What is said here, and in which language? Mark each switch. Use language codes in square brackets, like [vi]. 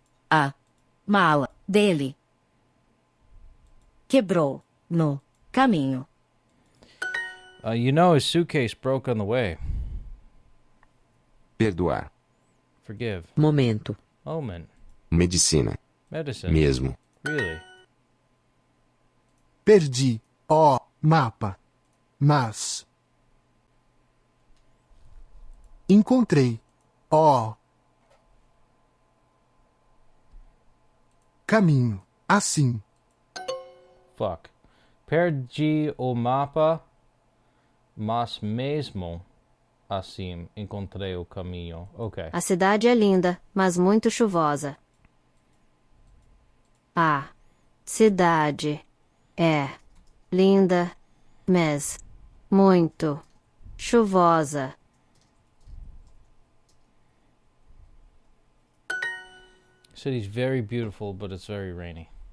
[pt] A mala dele quebrou no caminho. [en] You know his suitcase broke on the way. [pt] Perdoar. [en] Forgive. [pt] Momento. [en] Omen. [pt] Medicina. [en] Medicine. [pt] Mesmo. [en] Really? [pt] Perdi o mapa, mas encontrei o caminho. Assim, [en] Fuck. [pt] Perdi o mapa, mas mesmo assim encontrei o caminho. [en] Okay. [pt] A cidade é linda, mas muito chuvosa. A cidade é linda, mas muito chuvosa. [en] City's very beautiful, but it's very rainy.